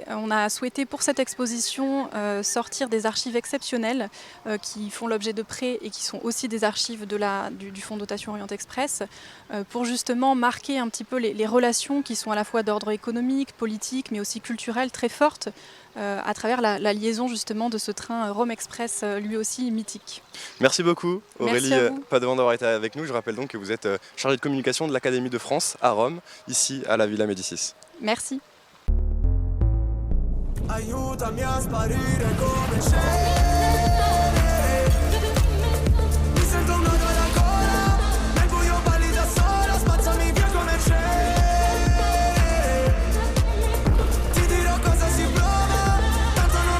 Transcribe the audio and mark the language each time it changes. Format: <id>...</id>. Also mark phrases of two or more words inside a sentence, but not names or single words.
<fr>On a souhaité pour cette exposition sortir des archives exceptionnelles qui font l'objet de prêts et qui sont aussi des archives du fonds de dotation Orient Express pour justement marquer un petit peu les relations qui sont à la fois d'ordre économique, politique, mais aussi culturel très fortes à travers la liaison justement de ce train Rome Express lui aussi mythique. Merci beaucoup Aurélie Padovan d'avoir été avec nous. Je rappelle donc que vous êtes chargée de communication de l'Académie de France à Rome, ici à la Villa Médicis. Merci.</fr> <it>Aiutami a sparire come cenere. Mi sento un nodo alla gola, nel buio balli da sola, spazzami via come cenere. Ti dirò cosa si prova, tanto</it>